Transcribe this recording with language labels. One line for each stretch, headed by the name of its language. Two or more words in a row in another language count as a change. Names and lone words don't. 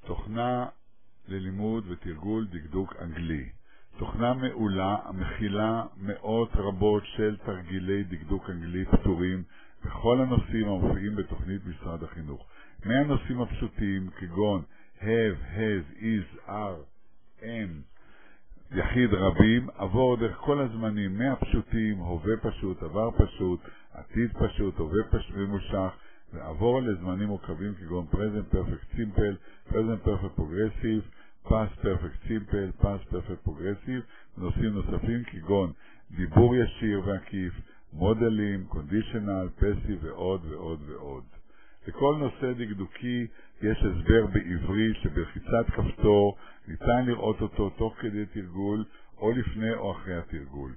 Hebrew: תוכנה ללימוד ותרגול דקדוק אנגלי. תוכנה מעולה המכילה מאות רבות של תרגילי דקדוק אנגלי פתורים בכל הנושאים המופיעים בתוכנית משרד החינוך. מהנושאים הפשוטים כגון
English: have, has, is, are, am,
Hebrew: יחיד רבים, עבור דרך כל הזמנים מהפשוטים, הווה פשוט, עבר פשוט, עתיד פשוט, הווה פשוט ממושך, ועבור לזמנים מורכבים כגון
English: present perfect simple, present perfect progressive, past perfect simple, past perfect progressive,
Hebrew: ונושאים נוספים כגון דיבור ישיר ועקיף, מודלים,
English: conditional, passive
Hebrew: ועוד ועוד ועוד. לכל נושא דקדוקי יש הסבר בעברי שבלחיצת כפתור ניתן לראות אותו תוך כדי תרגול או לפני או אחרי התרגול.